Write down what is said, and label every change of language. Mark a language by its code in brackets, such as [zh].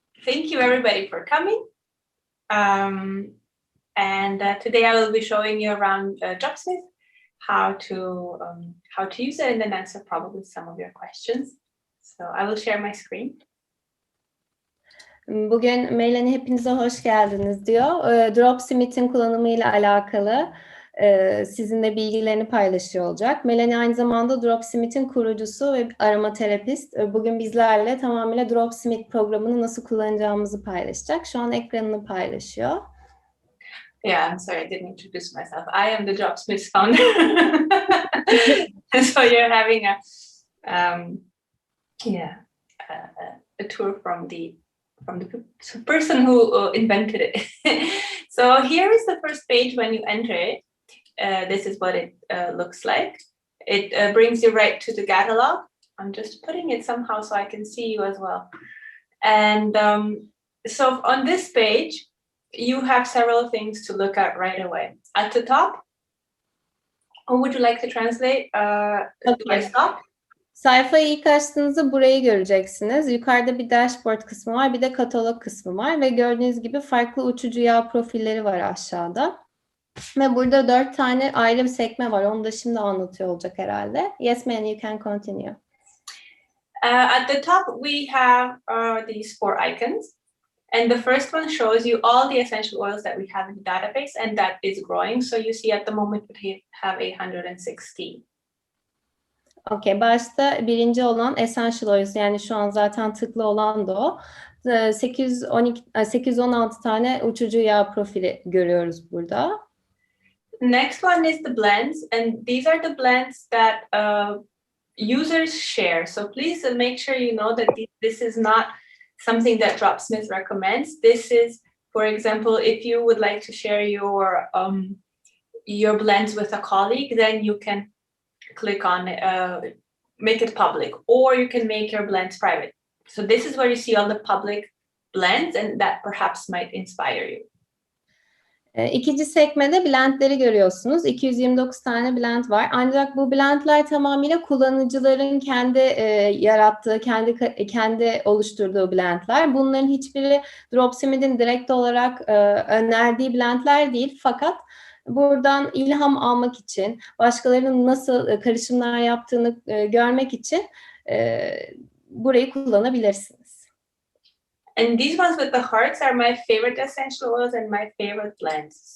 [en] thank you everybody for coming. Today I will be showing you around Dropsmart how to use it and then answer probably some of your questions. So I will share my screen. [tr] Bugün Melani hepinize hoş geldiniz diyor. Dropsmart'in kullanımıyla alakalı sizinle bilgilerini paylaşıyor olacak. Melani aynı zamanda Dropsmart'in kurucusu ve aromaterapist. Bugün bizlerle tamamıyla Dropsmart programını nasıl kullanacağımızı paylaşacak. Şu an ekranını paylaşıyor. [en] Yeah, I'm sorry, I didn't introduce myself. I am the Dropsmart founder. So you're having a tour from the person who invented it. So here is the first page when you enter it. This is what it looks like. It brings you right to the catalog. I'm just putting it somehow so I can see you as well. And so on this page, you have several things to look at right away. At the top, would you like to translate? Do I stop? [tr] Sayfayı ilk açtığınızda burayı göreceksiniz. Yukarıda bir dashboard kısmı var, bir de katalog kısmı var ve gördüğünüz gibi farklı uçucu yağ profilleri var aşağıda. Ve burada 4 tane ayrı bir sekme var. Onu da şimdi anlatıyor olacak herhalde. [en] Yes, ma'am, you can continue. At the top, we have these 4 icons. And the first one shows you all the essential oils that we have in the database, and that is growing. So you see at the moment we have 816. [tr] Okay, başta birinci olan [en] essential oils, [tr] yani şu an zaten tıklı olan da o. 816 tane uçucu yağ profili görüyoruz burada. [en] Next one is the blends, and these are the blends that users share. So please make sure you know that this is not something that Dropsmart recommends. This is, for example, if you would like to share your blends with a colleague, then you can click on it, make it public, or you can make your blends private. So this is where you see all the public blends, and that perhaps might inspire you. [tr] İkinci sekmede blendleri görüyorsunuz. 229 tane blend var. Ancak bu blendler tamamıyla kullanıcıların kendi yarattığı, kendi oluşturduğu blendler. Bunların hiçbiri Dropsmart'in direkt olarak önerdiği blendler değil. Fakat buradan ilham almak için, başkalarının nasıl karışımlar yaptığını görmek için burayı kullanabilirsiniz. [en] And these ones with the hearts are my favorite essential oils and my favorite blends.